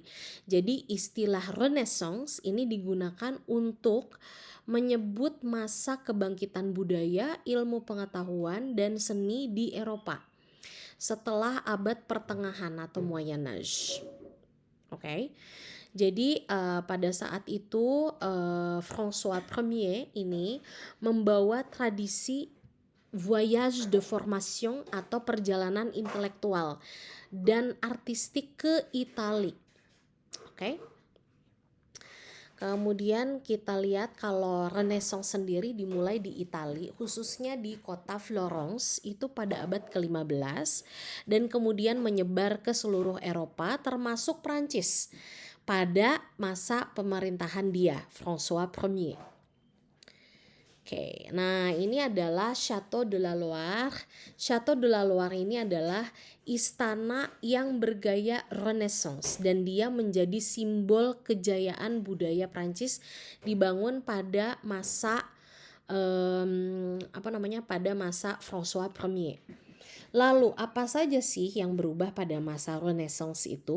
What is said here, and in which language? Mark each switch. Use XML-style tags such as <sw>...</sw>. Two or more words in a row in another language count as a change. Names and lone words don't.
<id>Jadi istilah Renaissance ini digunakan untuk menyebut masa kebangkitan budaya, ilmu pengetahuan, dan seni di Eropa setelah abad pertengahan atau</id> <fr>Moyen Âge.</fr> <id>Oke. Jadi pada saat itu François Ier ini membawa tradisi</id> <fr>voyage de formation</fr> <id>atau perjalanan intelektual dan artistik ke Italia. Oke. Kemudian kita lihat kalau Renaissance sendiri dimulai di Italia, khususnya di kota Florence itu pada abad ke-15, dan kemudian menyebar ke seluruh Eropa termasuk Prancis pada masa pemerintahan dia, François Ier. Oke, nah ini adalah Château de la Loire. Château de la Loire ini adalah istana yang bergaya Renaissance, dan dia menjadi simbol kejayaan budaya Prancis, dibangun pada masa pada masa François Ier. Lalu apa saja sih yang berubah pada masa Renaissance itu?</id>